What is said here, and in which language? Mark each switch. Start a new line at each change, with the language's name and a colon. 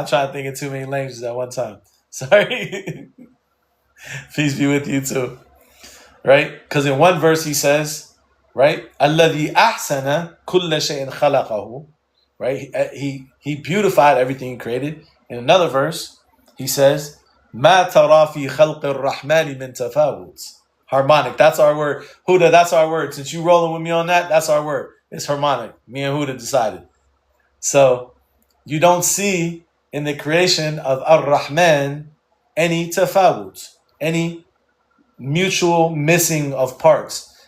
English: I'm trying to think of too many languages at one time. Sorry. Peace be with you too. Right? Because in one verse he says, right?
Arabic: الَّذِي أَحْسَنَ كُلَّ شَيْءٍ خَلَقَهُ. Right?
English: He beautified everything he created. In another verse, he says,
Arabic: مَا تَرَى فِي خَلْقِ الرَّحْمَنِ مِن تَفَاوُتٍ.
English: Harmonic. That's our word. Huda, that's our word. Since you rolling with me on that, that's our word. It's harmonic. Me and Huda decided. So you don't see in the creation of Ar-Rahman any tafawut, any mutual missing of parts.